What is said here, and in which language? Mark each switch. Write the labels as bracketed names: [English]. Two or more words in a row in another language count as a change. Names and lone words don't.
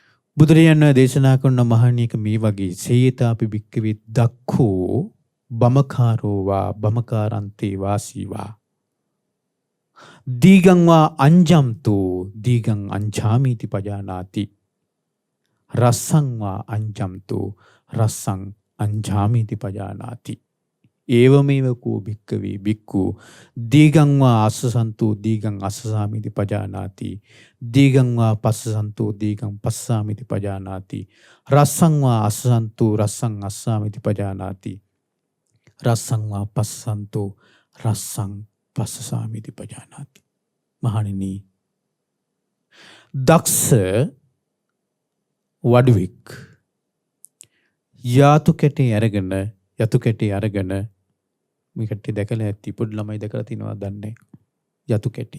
[Sinhala] බුදුරජාණන් දේශනා කරන මහණියක මේ වගේ [Pali] සේයතාපි භික්කවේ දක්ඛෝ බමකාරෝ වා බමකාරන්තේ වාසීවා දීගං වා අංජම්තු දීගං අංජාමීති පජානාති රස්සං වා අංජම්තු රස්සං අංජාමීති පජානාති ඒවමේව කෝ භික්කවේ භික්ඛු දීගං වා අස්සසන්තු දීගං අස්සසාමීති පජානාති දීගං වා පස්සසන්තු දීගං පස්සාමීති පජානාති රස්සං වා අස්සසන්තු රස්සං අස්සාමීති පජානාති රස්සං වා පස්සසන්තු රස්සං පස්සසාමීති පජානාති. [Sinhala] මහණෙනි, දක්ෂ වඩුවෙක් යතු කැටේ අරගෙන මේ කට්ටිය දැකලා ඇති, පොඩි ළමයි දැකලා තිනවා දන්නේ යතු කැටි.